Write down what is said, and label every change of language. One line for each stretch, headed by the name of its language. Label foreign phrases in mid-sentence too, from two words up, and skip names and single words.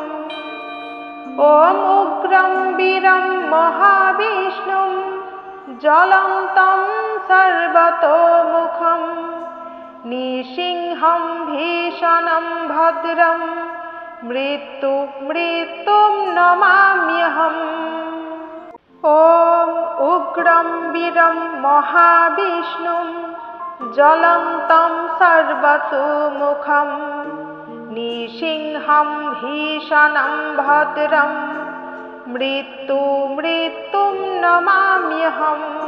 Sanskrit: ওম উগ্রম বীরম মহাবিষ্ণুম জ্বলন্तं সর্বতোমুখম নৃসিংহম ভীষণম ভদ্রম মৃত্যুম নমাম্যহম। ॐ उग्रं महाविष्णुं ज्वलन्तं सर्वतोमुखं निसिंहं भीषणं भद्रं मृत्युं नमाम्यहम्।